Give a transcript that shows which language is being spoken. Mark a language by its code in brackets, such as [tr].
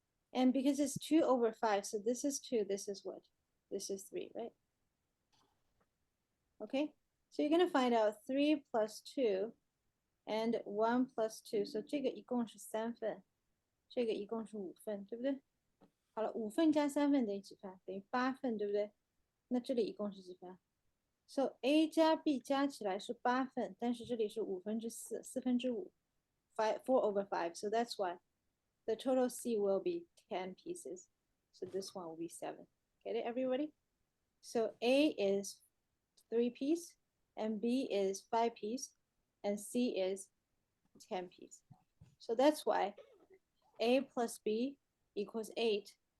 [en] And because it's 2/5, so this is 2, this is what? This is 3, right? Okay, so you're gonna find out 3 plus 2 and 1 plus 2, so [zh] 这个一共是3份，这个一共是5份，对不对？好了，5份加3份等于几份？等于8份，对不对？那这里一共是几份？So A 加 B 加起来是8份，但是这里是4/4，5/5 4/5. [en] So that's why the total C will be 10 pieces. So this one will be 7. Get it, everybody? So A is 3 piece, and B is 5 piece, and C is 10 piece. So that's why A plus B equals 8.